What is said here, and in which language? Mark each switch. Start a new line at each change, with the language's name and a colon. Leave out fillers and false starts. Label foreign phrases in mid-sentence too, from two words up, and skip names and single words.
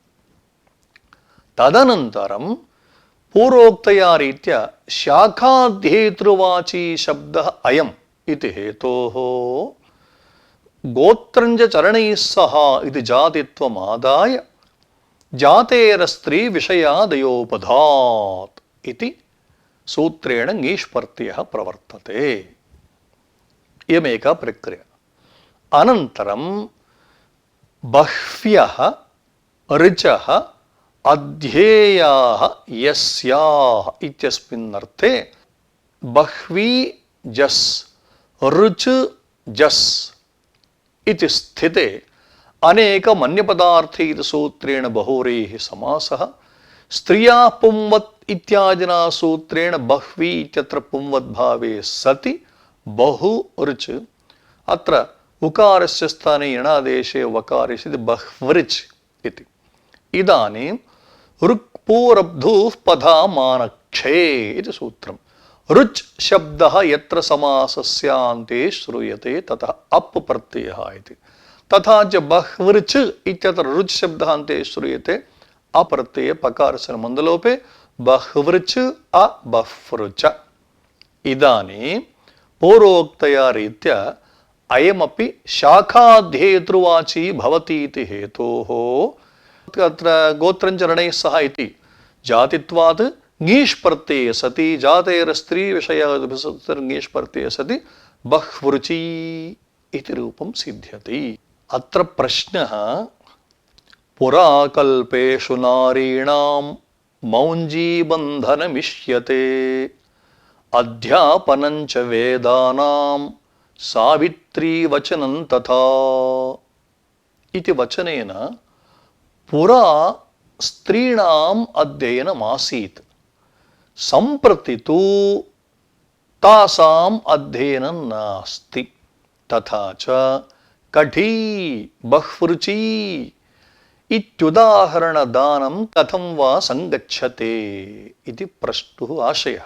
Sanskrit: తదనంతరం పూర్వోక్తయా రీత్యా శాఖాధ్యేతృవాచీ శబ్దః అయం ఇది హేతోః గోత్రంచ చరణైః సహ ఇది జాతిత్వమాదాయ జాతేరస్త్రీ విషయాదయోపధాత్ ఇది సూత్రేణ ङीष् प्रत्ययः ప్రవర్తతే. ఇయమేకా ప్రక్రియ. అనంతరం బహ్వ్యః ऋचः అధ్యేయాः యస్యాः ఇత్యస్మిన్నర్థే బహ్వీ జస్ ऋच జస్ इति स्थिते అనేక మన్యపదార్థే ఇది సూత్రేణ బహువ్రీః సమాసః. స్త్రియా పుంవత్ ఇత్యాదినా సూత్రేణ బహ్వీ ఇత్యత్ర పుంవద్భావే సతి బహు ऋच. అత్ర ఉకారస్య స్థానే యణాదేశే వకారస్య ఇది బహ్వృచ్ ఇతి. ఇదానీం రుక్ పూరబ్ధూః పదామానక్షే ఇది సూత్రం. రుచ్ శబ్దః యత్ర సమాసస్యాంతే శ్రూయతే తతః అప్ ప్రత్యయః ఇతి. తథా చ బహ్వృచ్ ఇత్యత్ర రుచ్ శబ్దః అంతే శ్రూయతే అప్రత్యయ పకారస్య మందలోపే బహ్వృచ్ అబహ్వృచ. ఇదానీం పూర్వోక్తయా రీత్యా అయమపి శాఖాధ్యేతృవాచీ భవతీతి హేతోః అత్ర గోత్రం చరణైః సహ ఇతి జాతిత్వాత్ ङीष् प्रत्यये सति जातेरस्त्री विषय ङीष् प्रत्यये सति बह्वृची इति रूपं सिद्ध्यति. अत्र प्रश्नः पुरा कल्पेषु नारीणां मौञ्जीबन्धनमिष्यते अध्यापनं च वेदानां सावित्री वचनं तथा इति वचनेन पुरा स्त्रीणाम् अध्ययनमासीत्. సంప్రతి తు తాసాం అధ్యయనం నాస్తి. తథా చ కఠీ బహ్వృచీ ఇత్యుదాహరణ దానం కథం వా సంగచ్చతే ఇది ప్రశ్నః ఆశయః.